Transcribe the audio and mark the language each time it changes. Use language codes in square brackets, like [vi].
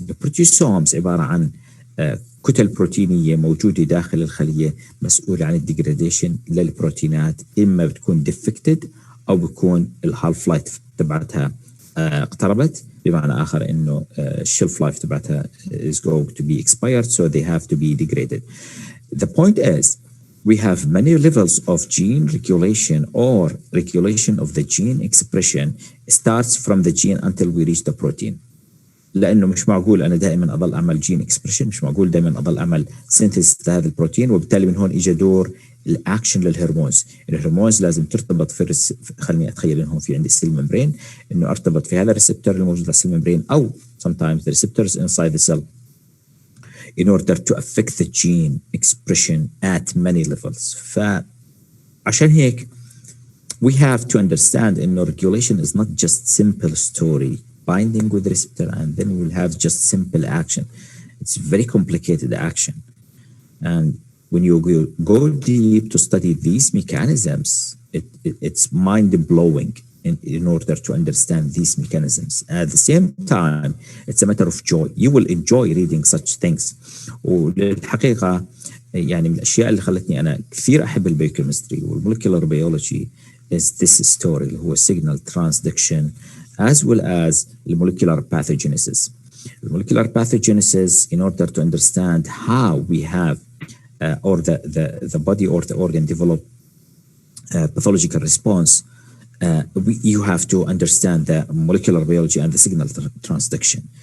[ar] البروتيوسومز عباره عن كتل بروتينيه موجوده داخل الخليه مسؤوله عن الديجراديشن للبروتينات، اما بتكون ديفكتد او بيكون الهالف لايف تبعتها اقتربت، بمعنى اخر انه الشيلف لايف تبعتها [en] is going to be expired, so they have to be degraded. The point is we have many levels of gene regulation or regulation of the gene expression starts from the gene until we reach the protein. [ar] لانه مش معقول انا دائما اضل اعمل جين اكسبريشن، مش معقول دائما اضل اعمل سينثيز لهذا البروتين، وبالتالي من هون اجى دور الاكشن للهرمونز. الهرمونز لازم ترتبط خليني اتخيل انه في عندي السيل ممبرين، انه ارتبط في هذا الريسبتور الموجود على السيل ممبرين، او [en] sometimes the receptors inside the cell in order to affect the gene expression at many levels. [ar] فعشان هيك [en] we have to understand in regulation is not just simple story binding with receptor and then we'll have just simple action. It's very complicated action. And when you go deep to study these mechanisms, it's mind-blowing in order to understand these mechanisms. At the same time, it's a matter of joy. You will enjoy reading such things. [ar] والحقيقة يعني من الأشياء اللي خلتني أنا كثير أحب البيوكيمستري والمولكيولر بيولوجي [en] is this story [ar] اللي هو [en] signal transduction as well as the molecular pathogenesis. The molecular pathogenesis, in order to understand how we have or the body or the organ develop pathological response, you have to understand the molecular biology and the signal transduction.